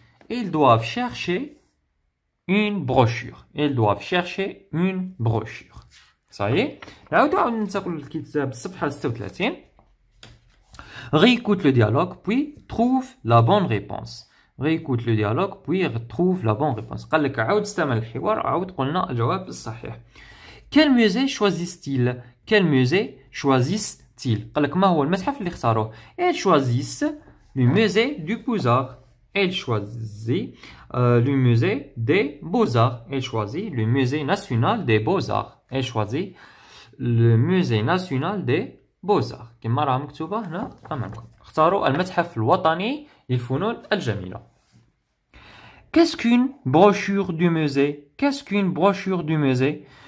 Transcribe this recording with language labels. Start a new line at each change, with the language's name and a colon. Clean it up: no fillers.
French: Ils doivent chercher une brochure. Ils doivent chercher une brochure. Ça y est?
Arabic: نعاودو ننتقلوا للكتاب الصفحة 36.
French: Réécoute le dialogue puis trouve la bonne réponse. Réécoute le dialogue puis trouve la bonne réponse.
Arabic: قال لك عاود استمع للحوار عاود قلنا الجواب الصحيح.
French: Quel musée choisissent-ils? Quel musée choisissent-ils?
Arabic: قال لك ما هو المتحف اللي اختاروه؟
French: Ils choisissent le musée du Beaux-Arts. Elle choisit le musée des Beaux-Arts. Elle choisit le musée national des Beaux-Arts. Elle choisit le musée national des Beaux-Arts.
Arabic: كما راه مكتوبة هنا أمامكم. اختاروا المتحف الوطني للفنون الجميلة.
French: Qu'est-ce qu'une brochure du musée? Qu'est-ce qu'une brochure du musée?